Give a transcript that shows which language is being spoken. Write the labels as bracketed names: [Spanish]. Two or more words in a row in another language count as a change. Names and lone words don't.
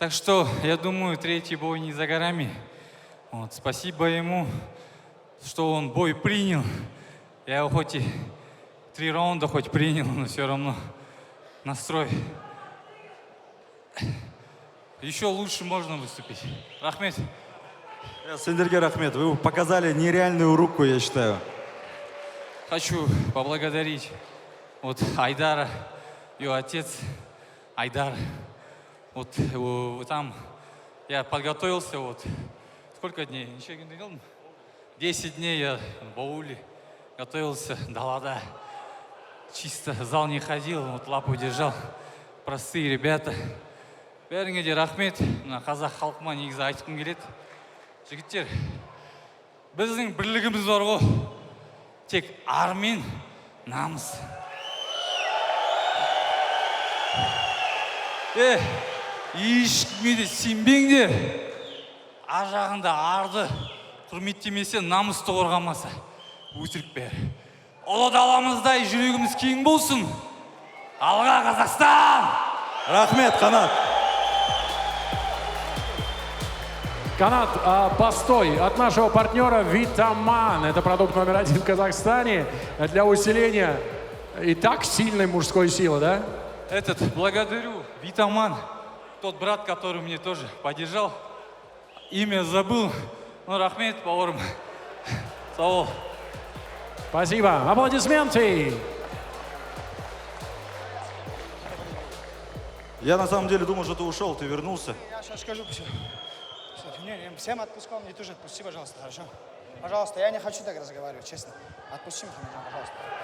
[Russian] Так что, я думаю, третий бой не за горами. Вот, спасибо ему, что он бой принял. Я его хоть и 3 раунда хоть принял, но все равно настрой. Еще лучше можно выступить. [Kazakh] Рахмет. Сендерге рахмет, [Russian] вы показали нереальную руку, я считаю. Хочу поблагодарить вот Айдара, ее отец Айдар. Вот там я подготовился, вот сколько дней? 10 дней я в ауле готовился, далада. Чисто в зал не ходил, вот лапу держал. Простые ребята. [Kazakh] Бәріңе де рахмет. Мына қазақ халқыма негізі айтқым келеді. Жігіттер, біздің бірлігіміз бар ғой. Тек ар мен намыс. Ешкімге де сенбеңдер. Ар жағында арды құрметтемесе, намысты қорғамаса, өтірік бәрі. Ұлы даламыздай жүрегіміз кең болсын. Алға Қазақстан! Рахмет, Канат. [Russian] Канат, постой. От нашего партнера Витаман. Это продукт номер 1 в Казахстане для усиления и так сильной мужской силы, да? Благодарю, Витаман, тот брат, который мне тоже поддержал. Имя забыл. Ну, [Kazakh] рахмет, бауырым. Сау. [Russian] Спасибо. Аплодисменты. Я на самом деле думал, что ты ушел, ты вернулся. Я сейчас скажу все. Всем отпускал, мне тоже отпусти, пожалуйста, хорошо? Пожалуйста, я не хочу так разговаривать, честно. Отпусти меня, пожалуйста.